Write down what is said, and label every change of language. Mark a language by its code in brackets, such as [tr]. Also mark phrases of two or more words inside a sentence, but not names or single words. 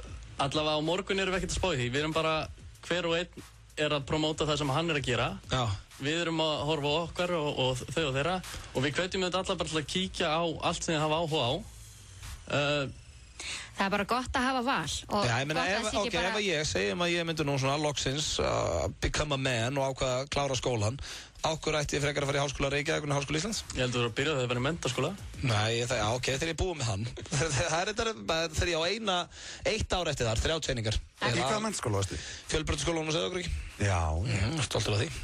[is] Allavega á morgun erum við ekkert að spá í því. Við erum bara, hver og einn er að promóta það sem hann er að gera. Já. Við erum að horfa á okkar og þau og þeirra og við hvetjum þetta alla bara til að kíkja á allt sem þið hafa áhuga á. Það er bara gott að hafa val. Já, ég meina, ef ég segjum að ég myndi nú svona loksins [en] become a man [is] og ákvaða að klára skólan, ákveður ætti ég frekar að fara í Háskóla Reykjavík en Háskóla Íslands? Ég heldur að byrja þegar það verið menntaskóla. Nei, þegar ég búið með hann. Þegar ég á eitt ár eftir þar, 30 einingar. Í hvaða menntaskóla varstu? Fjölbrautaskólanum á Sauðárkróki. Já. Stoltur af því.